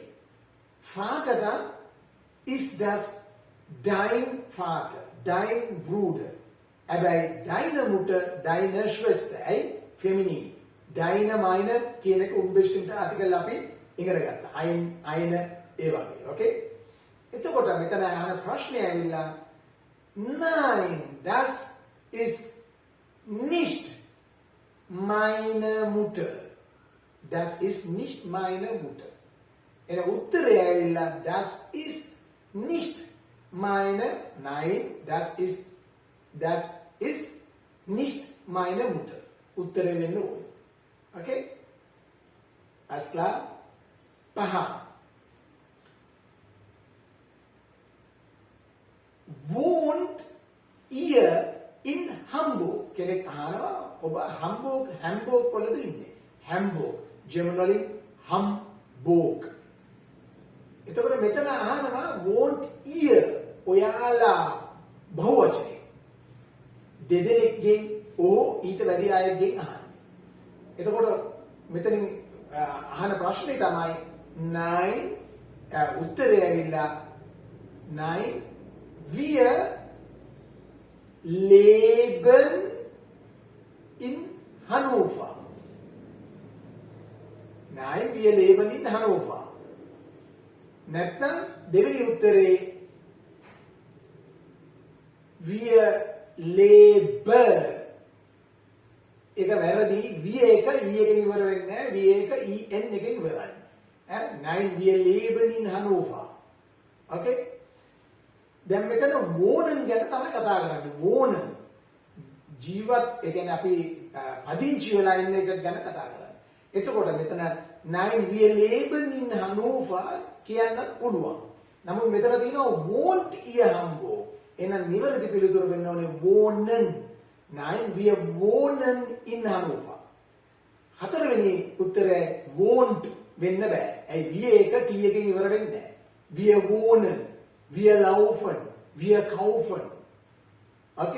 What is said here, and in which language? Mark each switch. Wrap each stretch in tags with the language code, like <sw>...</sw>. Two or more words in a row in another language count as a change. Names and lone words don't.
<de>Vater dann is das dein Vater, dein Bruder.</de> <si>හැබැයි</si> <de>deine Mutter, deine Schwester.</de> <si>ඇයි? feminine.</si> <de>Deine meine</de> <si>කියන එක</si> <de>unbestimmte article</de> <si>අපි ඉගෙන ගත්තා. eine ඒ වගේ. Okay? එතකොට මෙතන අහන ප්‍රශ්නේ ඇවිල්ලා</si> <de>Nein, das ist nicht meine Mutter. Das ist nicht meine Mutter.</de> <si>එන උත්තරය ඇවිල්ලා</si> <de>das ist nicht meine. Nein, das ist nicht meine Mutter.</de> <si>උත්තරය වෙන්න ඕනේ.</si> <de>Okay? Alles klar? පහ. Wohnt ihr in Hamburg?</de> <si>කෙනෙක් අහනවා ඔබ Hamburg වලද ඉන්නේ? Hamburg. German වලින් Hamburg. එතකොට මෙතන අහනවා</si> <de>wohnt ihr</de> <si>ඔයාලා බහුවචනේ. දෙදෙනෙක්ගෙන් ඊට වැඩි අයගෙන් අහන්නේ. එතකොට මෙතනින් අහන ප්‍රශ්නේ තමයි nein උත්තරය ඇවිල්ලා</si> <de>nein wir leben in Hannover. Nein, wir leben in Hannover.</de> <si>නැත්නම් දෙවෙනි උත්තරේ</si> <de>wir leben.</de> <si>ඒක වැරදි. wir එක e එකෙන් ඉවර වෙන්නේ නැහැ. wir එක en එකෙන් ඉවරයි.</si> <de>Nein, wir leben in Hannover.</de> <si>Okay? දැන් මෙතන wohnen ගැන තමයි කතා කරන්නේ. wohnen ජීවත් ඒ කියන්නේ අපි පදිංචි වෙලා ඉන්න එක ගැන කතා කරන්නේ. එතකොට මෙතන</si> <de>nein wir leben in Hannover</de> <si>කියන්න පුළුවන්. නමුත් මෙතන තියෙනවා</si> <de>wohnt ihr Hamburg.</de> <si>එහෙනම් නිවැරදි පිළිතුර වෙන්න ඕනේ wohnen.</si> <de>Nein wir wohnen in Hannover.</de> <si>හතරවෙනි උත්තරය wohnt වෙන්න බෑ. ඇයි wir එක t එකෙන් ඉවර වෙන්නේ නැහැ.</si> <de>wir wohnen. Wir laufen, wir kaufen. Okay?</de>